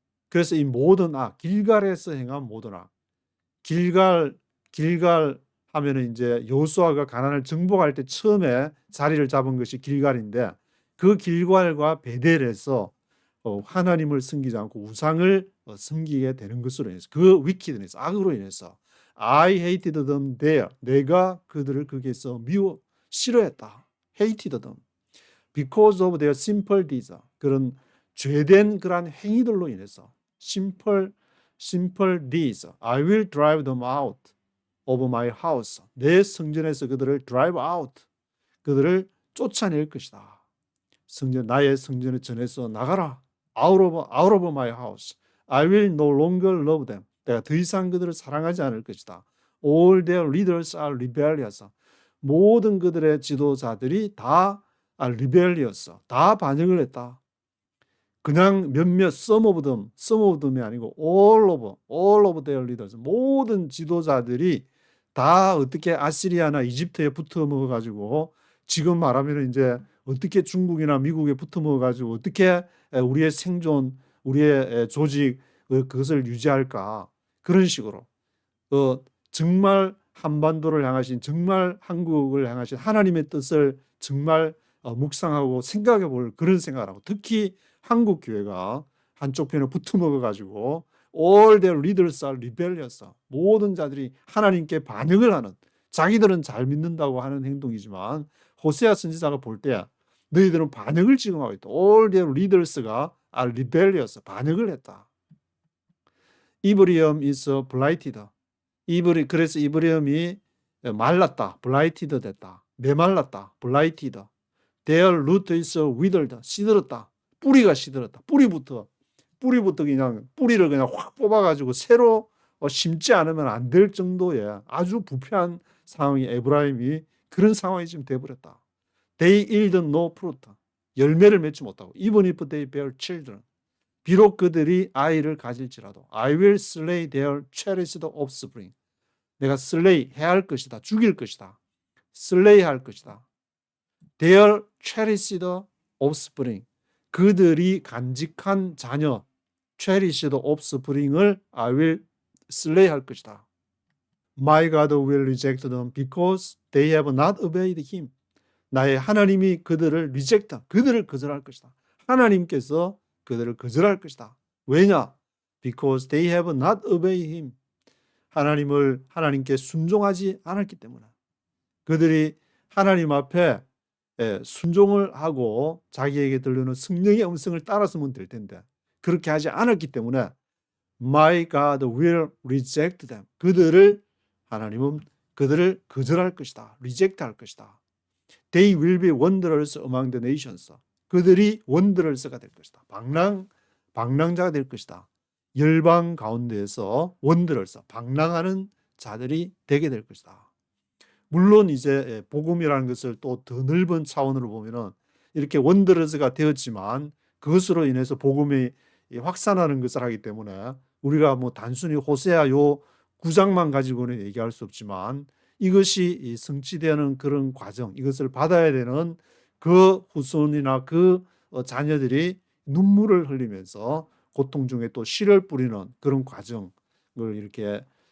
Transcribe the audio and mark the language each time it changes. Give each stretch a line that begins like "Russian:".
Korean: 그래서 이 모든 길갈에서 행한 모든 길갈 하면은 이제 여호수아가 가나안을 정복할 때 처음에 자리를 잡은 것이 길갈인데 그 길갈과 베델에서 하나님을 섬기지 않고 우상을 섬기게 되는 것으로 인해서 그 wickedness, 악으로 인해서
English: I hated them there.
Korean: 내가 그들을 거기에서 싫어했다.
English: hated them. Because of their simple deeds.
Korean: 그런 죄된 그러한 행위들로 인해서
English: simple deeds. I will drive them out of my house.
Korean: 내 성전에서 그들을
English: drive out.
Korean: 그들을 쫓아낼 것이다. 나의 성전의 전에서 나가라.
English: out of my house. I will no longer love them.
Korean: 내가 더 이상 그들을 사랑하지 않을 것이다.
English: All their leaders are rebellious.
Korean: 모든 그들의 지도자들이 다 rebellious. 다 반역을 했다. 그냥 몇몇
English: some of them
Korean: 이 아니고
English: all of their leaders.
Korean: 모든 지도자들이 다 어떻게 아시리아나 이집트에 붙어 먹어 가지고 지금 말하면 이제 어떻게 중국이나 미국에 붙어 먹어 가지고 어떻게 우리의 생존, 우리의 조직 그것을 유지할까? 그런 식으로 정말 한반도를 향하신, 정말 한국을 향하신 하나님의 뜻을 정말 묵상하고 생각해 볼 그런 생각을 하고, 특히 한국 교회가 한쪽 편에 붙어 먹어 가지고
English: all their leaders are rebellious.
Korean: 모든 자들이 하나님께 반역을 하는, 자기들은 잘 믿는다고 하는 행동이지만 호세아 선지자가 볼 때 너희들은 반역을 지금 하고 있다.
English: all their leaders가 are rebellious.
Korean: 반역을 했다.
English: 이브리엄 is blighted. 그래서 이브리엄이 말랐다. blighted 됐다.
Korean: 메말랐다.
English: blighted. Their root is withered.
Korean: 시들었다. 뿌리가 시들었다. 뿌리부터 그냥 뿌리를 그냥 확 뽑아가지고 새로 심지 않으면 안 될 정도의 아주 부패한 상황이 에브라임이 그런 상황이 지금 돼버렸다.
English: They yield no fruit.
Korean: 열매를 맺지 못하고.
English: Even if they bear children.
Korean: 비록 그들이 아이를 가질지라도
English: I will slay their cherished offspring.
Korean: 내가 slay 해야 할 것이다. 죽일 것이다. slay 할 것이다.
English: Their cherished offspring.
Korean: 그들이 간직한 자녀
English: cherished offspring
Korean: 을
English: I will slay
Korean: 할 것이다.
English: My God will reject them because they have not obeyed him.
Korean: 나의 하나님이 그들을 reject, 그들을 거절할 것이다. 하나님께서 그들을 거절할 것이다. 왜냐?
English: Because they have not obeyed him.
Korean: 하나님께 순종하지 않았기 때문에. 그들이 하나님 앞에 순종을 하고 자기에게 들리는 성령의 음성을 따랐으면 될 텐데 그렇게 하지 않았기 때문에
English: My God will reject them.
Korean: 하나님은 그들을 거절할 것이다. reject 할 것이다.
English: They will be wanderers among the nations.
Korean: 그들이 wanderers가 될 것이다. 방랑자가 될 것이다. 열방 가운데에서 wanderers, 방랑하는 자들이 되게 될 것이다. 물론 이제 복음이라는 것을 또 더 넓은 차원으로 보면은 이렇게 wanderers가 되었지만 그것으로 인해서 복음이 확산하는 것을 하기 때문에 우리가 뭐 단순히 호세아 요 9장만 가지고는 얘기할 수 없지만 이것이 성취되는 그런 과정, 이것을 받아야 되는 그 후손이나 그 자녀들이 눈물을 흘리면서 고통 중에 또 씨를 뿌리는 그런 과정을 이렇게